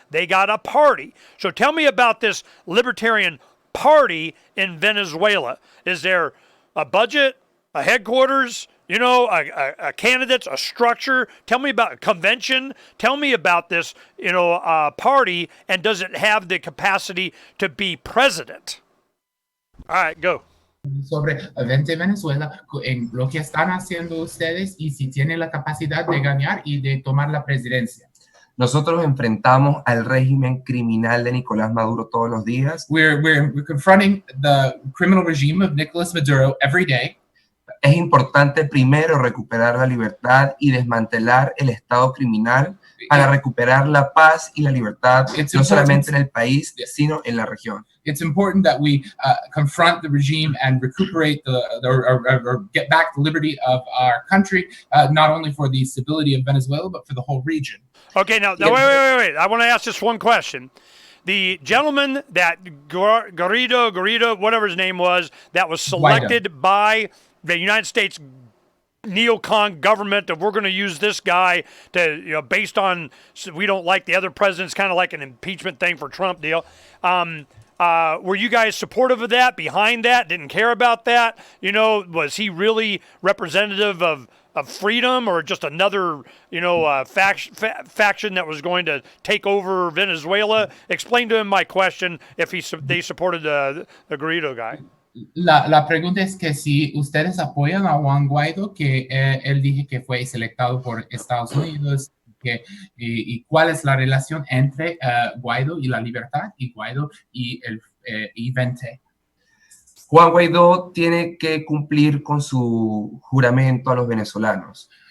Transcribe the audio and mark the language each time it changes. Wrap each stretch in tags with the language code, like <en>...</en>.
<en>They got a party. So tell me about this libertarian party in Venezuela. Is there a budget, a headquarters, a candidates, a structure? Tell me about a convention. Tell me about this, party, and does it have the capacity to be president? All right, go.</en> <es>Sobre Vente Venezuela, en lo que están haciendo ustedes y si tienen la capacidad de ganar y de tomar la presidencia. Nosotros enfrentamos al régimen criminal de Nicolás Maduro todos los días.</es> <en>We're confronting the criminal regime of Nicolás Maduro every day.</en> <es>Es importante primero recuperar la libertad y desmantelar el Estado criminal para recuperar la paz y la libertad, no solamente en el país, sino en la región.</es> <en>It's important that we confront the regime and recuperate or get back the liberty of our country, not only for the stability of Venezuela, but for the whole region. Okay, now wait. I want to ask just one question. The gentleman that Garrido, whatever his name was, that was selected by the United States neocon government, that we're going to use this guy to, based on we don't like the other presidents, kind of like an impeachment thing for Trump deal. Were you guys supportive of that, behind that, didn't care about that? Was he really representative of freedom, or just another, faction that was going to take over Venezuela? Explain to him my question, if they supported the Garrido guy.</en> <es>La pregunta es que si ustedes apoyan a Juan Guaidó, que él dije que fue selectado por Estados Unidos, y cuál es la relación entre Guaidó y la libertad y Guaidó y Vente. Juan Guaidó tiene que cumplir con su juramento a los venezolanos.</es>